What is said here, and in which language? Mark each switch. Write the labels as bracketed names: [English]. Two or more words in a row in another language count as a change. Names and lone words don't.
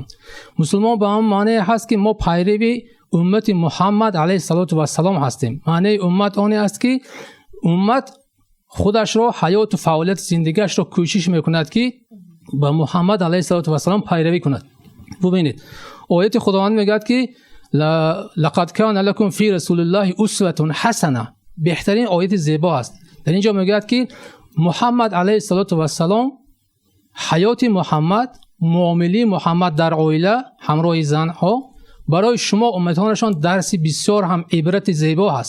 [Tajik] мусулмон ба ҳамон маънае ҳаст ки мо пайрави уммати муҳаммад [Arabic] عليه الصلاة والسلام [Tajik] ҳастем. маънаи уммат оне аст ки уммат худашро, ҳаёту фаъолияти зиндагиашро кӯшиш мекунад ки ба муҳаммад [Arabic] عليه الصلاة والسلام [Tajik] пайравӣ кунад. бубинед, ояти худованд мегӯяд ки [Arabic] لقد كان لكم في رسول الله أسوة حسنة, [Tajik] беҳтарин ояти зебо аст. дар ин ҷо мегӯяд ки муҳаммад [Arabic] عليه الصلاة والسلام, [Tajik] ҳаёти муҳаммад, муомилии муҳаммад дар оила ҳамроҳи занҳо барои шумо умматонашон дарси бисёр ҳам ибрати зебо ҳаст.